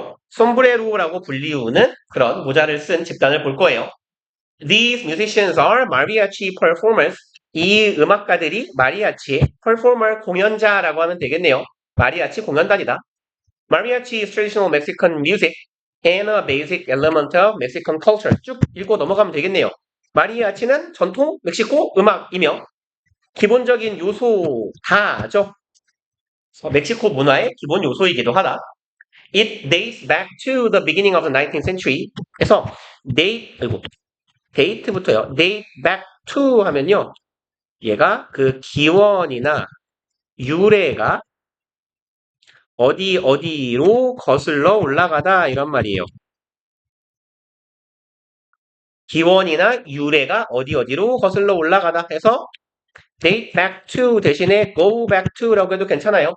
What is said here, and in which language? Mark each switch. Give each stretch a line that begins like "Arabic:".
Korean: sombrero라고 불리우는 그런 모자를 쓴 집단을 볼 거예요.
English: These musicians are mariachi performers.
Korean: 이 음악가들이 마리아치의 performer 공연자라고 하면 되겠네요. 마리아치 공연단이다.
English: Mariachi is traditional Mexican music and a basic element of Mexican culture.
Korean: 쭉 읽고 넘어가면 되겠네요. 마리아치는 전통 멕시코 음악이며 기본적인 요소다죠. 멕시코 문화의 기본 요소이기도 하다.
English: It dates back to the beginning of the 19th century.
Korean: 그래서 date부터요.
English: date back to
Korean: 하면요. 얘가 그 기원이나 유래가 어디로 거슬러 올라가다 이런 말이에요. 기원이나 유래가 어디로 거슬러 올라가다 해서
English: date back to
Korean: 대신에
English: go back to
Korean: 라고 해도 괜찮아요.